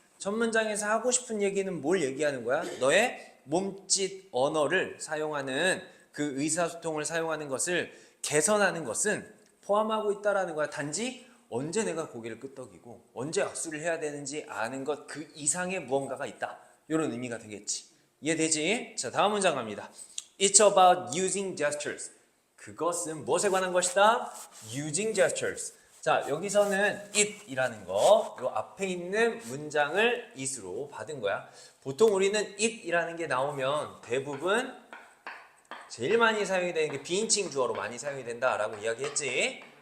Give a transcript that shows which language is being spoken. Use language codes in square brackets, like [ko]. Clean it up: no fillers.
[ko] 첫 문장에서 하고 싶은 얘기는 뭘 얘기하는 거야? 너의 몸짓 언어를 사용하는 그 의사소통을 사용하는 것을 개선하는 것은 포함하고 있다라는 거야. 단지 언제 내가 고개를 끄덕이고 언제 악수를 해야 되는지 아는 것 그 이상의 무언가가 있다. 이런 의미가 되겠지. 이해되지? 자, 다음 문장 갑니다. [en] It's about using gestures. [ko] 그것은 무엇에 관한 것이다? [en] Using gestures. [ko] 자, 여기서는 it이라는 거, 요 앞에 있는 문장을 it으로 받은 거야. 보통 우리는 it이라는 게 나오면 대부분 제일 많이 사용이 되는 게 비인칭 주어로 많이 사용이 된다라고 이야기했지.